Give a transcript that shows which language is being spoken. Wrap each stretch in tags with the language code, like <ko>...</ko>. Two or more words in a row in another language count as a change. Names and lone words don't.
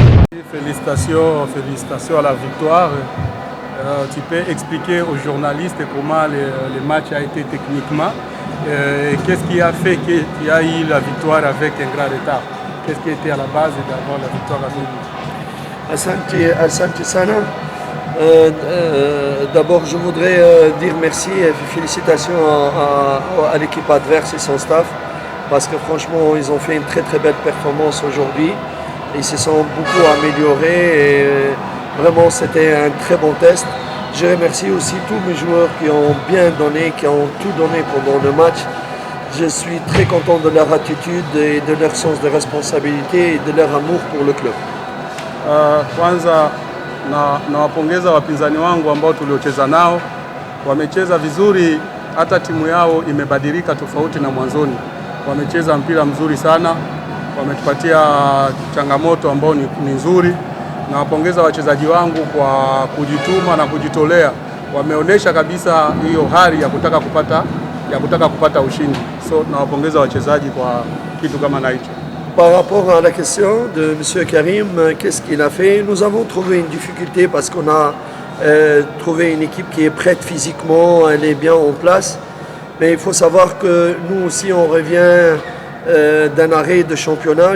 <fr>Félicitations à la victoire. Tu peux expliquer aux journalistes comment le match a été techniquement. Qu'est-ce qui a fait qu'il y a eu la victoire avec un grand retard? Qu'est-ce qui était à la base d'avoir la victoire à Douala?</fr> <sw>Asante sana.</sw> <fr>D'abord, je voudrais dire merci et félicitations à l'équipe adverse et son staff parce que franchement, ils ont fait une très très belle performance aujourd'hui. Ils se sont beaucoup améliorés et vraiment c'était un très bon test. Je remercie aussi tous mes joueurs qui ont bien donné, qui ont tout donné pendant le match. Je suis très content de leur attitude et de leur sens de responsabilité et de leur amour pour le club.</fr> <sw>Kwanza nawapongeza wapinzani wangu ambao tuliocheza nao, wamecheza vizuri, hata timu yao imebadilika tofauti na mwanzoni. Wamecheza mpira mzuri sana, wametupatia changamoto ambao ni nzuri. Nawapongeza wachezaji wangu kwa kujituma na kujitolea. Wameonyesha kabisa hiyo hali ya kutaka kupata ushindi. So nawapongeza wachezaji kwa kitu kama na hicho.</sw> <fr>Par rapport à la question de M. Karim, qu'est-ce qu'il a fait? Nous avons trouvé une difficulté parce qu'on a trouvé une équipe qui est prête physiquement, elle est bien en place. Mais il faut savoir que nous aussi on revient d'un arrêt de championnat.</fr>